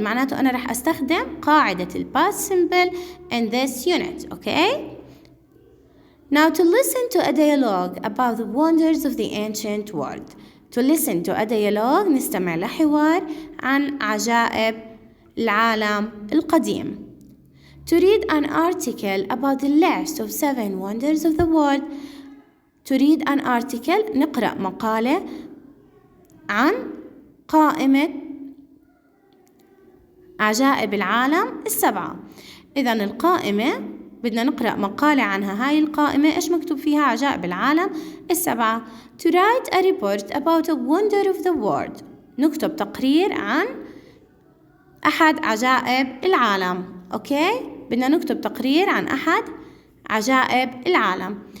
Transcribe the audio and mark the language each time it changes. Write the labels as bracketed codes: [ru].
[ar] معناته أنا رح أستخدم قاعدة الباست سيمبل [en] in this unit, okay? Now to listen to a dialogue about the wonders of the ancient world. To listen to a dialogue [ar] نستمع لحوار عن عجائب العالم القديم. [en] To read an article about the last of 7 wonders of the world. To read an article [ar] نقرأ مقالة عن قائمة عجائب العالم السبعة. إذن القائمة بدنا نقرأ مقالة عنها. هاي القائمة إيش مكتوب فيها؟ عجائب العالم السبعة. [en] To write a report about a wonder of the world. [ar] نكتب تقرير عن أحد عجائب العالم. أوكي؟ بدنا نكتب تقرير عن أحد عجائب العالم.